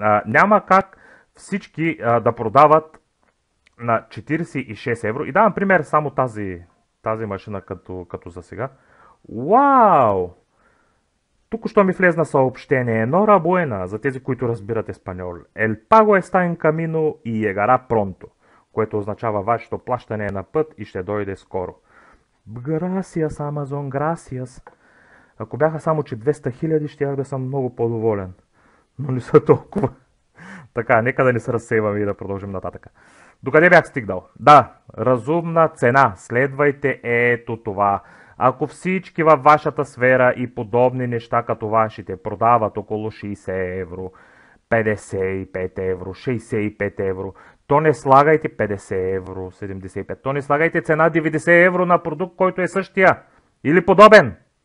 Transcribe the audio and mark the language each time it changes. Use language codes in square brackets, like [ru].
[bg] Няма как всички да продават на 46 евро. И давам пример само тази машина като за сега. Вау! Тук що ми влезна съобщение. [es] Нора буена, [bg] за тези, които разбират еспаньол. [es] El pago está en camino y llegará pronto. [bg] Което означава вашето плащане е на път и ще дойде скоро. [es] Gracias, Amazon, gracias. [bg] Ако бяха само, че 200 000, щях да съм много по-доволен. Но не са толкова. Така, нека да не се разсейваме и да продължим нататък. Докъде бях стигнал? Да, разумна цена. Следвайте ето това. Ако всички във вашата сфера и подобни неща като вашите продават около 60 евро, 55 евро, 65 евро, то не слагайте 50 евро, 75, то не слагайте цена 90 евро на продукт, който е същия или подобен.